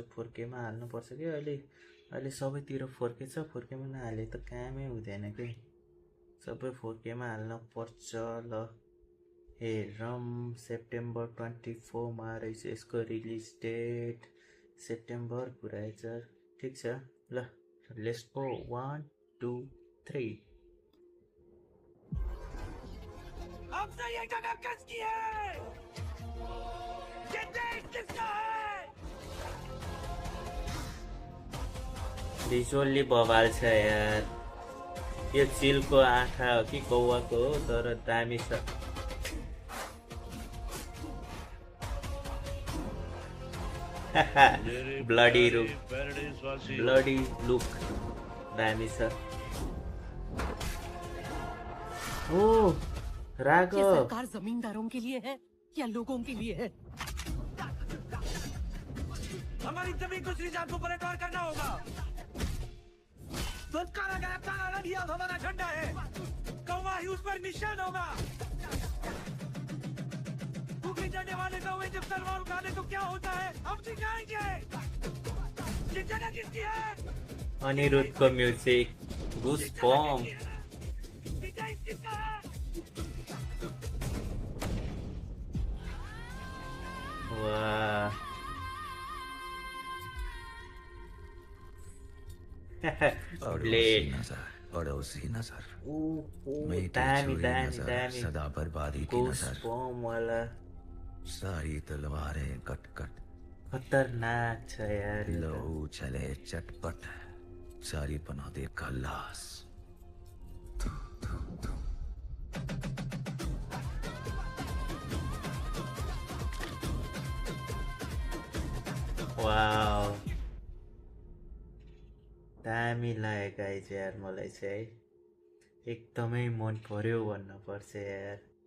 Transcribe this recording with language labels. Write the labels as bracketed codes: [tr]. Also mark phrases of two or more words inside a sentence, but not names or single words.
[ne] 4K मा हाल्नुपर्छ कि अहिले सबैतिर 4K छ। 4K मा नहाले त कामै हुँदैन कि। सबै 4K मा हाल्न पर्छ। ल हेरौँ। सेप्टेम्बर 24 मा रहेछ यसको रिलिज डेट। सेप्टेम्बर पुऱ्याएछ। ठिक छ, ल [en] let's go. [ne] 1 2 3। [hi] हमसे ये जगह किसकी है? ये देश किसका है? [ne] भिजुअली बवाल छ यार। यो चिलको आँखा हो कि कौवाको हो, तर दामी छ। [en] bloody look [ne] दामी छ। [hi] ओ राघव, ये सरकार जमींदारों के लिए है या लोगों के लिए है? हमारी जमीन को श्रीजात को पलटवार करना होगा। तो काला गया, काला रंग अब हमारा झंडा है। कौवा ही उस पर निशान होगा। भूखे जाने वाले कौवे जब तलवार उठाने तो क्या होता है, हम सिखाएंगे। ये जगह किसकी है? [ne] अनिरुद्धको म्युजिक, गुस्बम्प। [hi] ये देश किसका है? [ne] वाह। ब्लेड। [hi] पड़ोसी नजर [ne] दामी दामी दामी। [hi] सदा बर्बादी की नजर गुस्बम्प वाला सारी तलवारें कट [ne] खतरनाक छ यार। [hi] लहू चले चटपट सारी बना दे खल्लास। [ne] वाउ, दामी लाग्यो गाइज यार। मलाई चाहिँ एकदमै मन पर्यो भन्नुपर्छ यार।